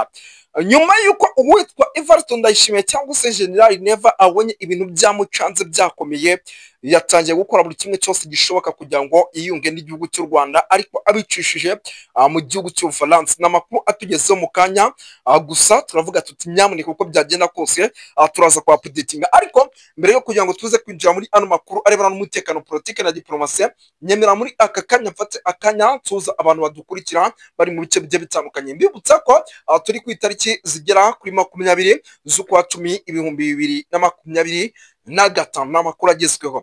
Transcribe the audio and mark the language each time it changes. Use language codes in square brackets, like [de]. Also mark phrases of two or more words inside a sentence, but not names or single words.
[rw] Nyuma yuko uwitwa Evariste Ndayishimiye cyangwa se General Neva abonye ibintu byamucanze byakomeye, yatangiye gukora buri kimwe cyose gishoboka kugira ngo yiyunge n'igihugu cy'u Rwanda, ariko abicishije mu gihugu cy'Ubufaransa. N'amakuru atugezeho mu kanya, gusa turavuga tuti nyamuneka uko byagenda kose turaza kwa updating. Ariko mbere yo kugira ngo tuze kwinjira muri ano makuru arebana n'umutekano politike na diplomasi, nyemera muri aka kanya mfate akanya tuza abantu badukurikira bari mu bice bigiye bitandukanye. Mbibutsa ko turi ku itariki zigera kuri 20 z'ukwa 10 2025 n'amakuru agezweho.